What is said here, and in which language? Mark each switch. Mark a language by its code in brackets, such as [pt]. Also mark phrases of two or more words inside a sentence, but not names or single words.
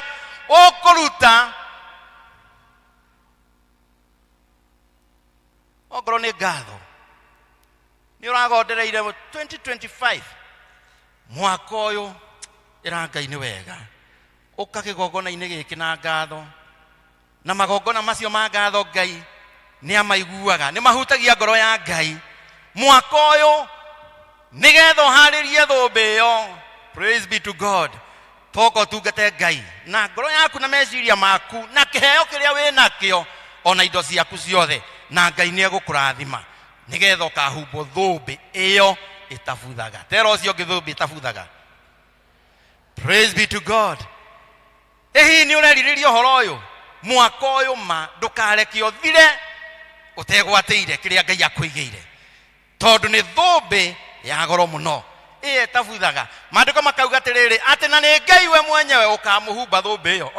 [ki] Ũkũruta okorwo nĩ ngatho nĩ ũragondereire 2025 mwaka ũyũ ĩra Ngai nĩ wega, ũka kĩgongona-inĩ gĩkĩ na ngatho, na magongona macio ma ngatho Ngai nĩ amaiguaga, nĩ mahutagia ngoro ya Ngai. Mwaka ũyũ nĩgetha ũharĩrie thũmbĩ ĩyo. [en] Praise be to God. [ki] Toko tungate Ngai na ngoro yaku na meciria maku na kĩheo kĩrĩa wĩ nakĩo ona indo ciaku ciothe, na Ngai nĩ egũkũrathima nĩgetha ũkahumbwo thũmbĩ ĩyo ĩtabuthaga. Tera ũcio ũngĩ thũmbĩ ĩtabuthaga. [en] Praise be to God. [ki] Hihi nĩ ũrerirĩria ũhoro ũyũ? Mwaka ũyũ ma ndũkareke ũthire ũtegwatĩire kĩrĩa Ngai akũigĩire, tondũ nĩ thũmbĩ ya goro mũno ĩyo ĩtabuthaga. Maandĩko makauga atĩrĩrĩ atĩ na nĩ Ngai we mwenyewe ũkamũhumba thũmbĩ ĩyo.